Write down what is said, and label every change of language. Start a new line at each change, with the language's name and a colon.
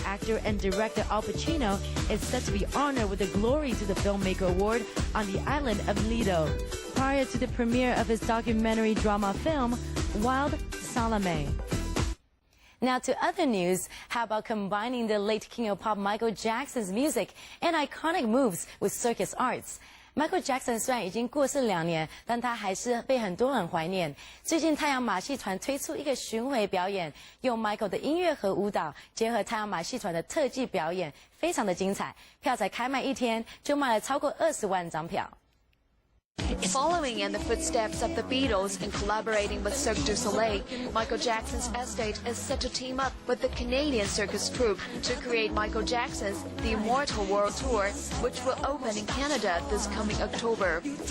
English: actor and director Al Pacino is set to be honored with the Glory to the Filmmaker Award on the island of Lido. prior to the premiere of his documentary drama film, Wild Salome. Now to other news, how about combining the late King of Pop Michael Jackson's music and iconic moves with circus arts?
Chinese: Michael Jackson 虽然已经过世2年，但他还是被很多人怀念。最近太阳马戏团推出一个巡回表演，用 Michael 的音乐和舞蹈结合太阳马戏团的特技表演，非常的精彩。票才开卖1天就卖了超过20万张票。
English: Following in the footsteps of the Beatles and collaborating with Cirque du Soleil, Michael Jackson's estate is set to team up with the Canadian circus troupe to create Michael Jackson's The Immortal World Tour, which will open in Canada this coming October.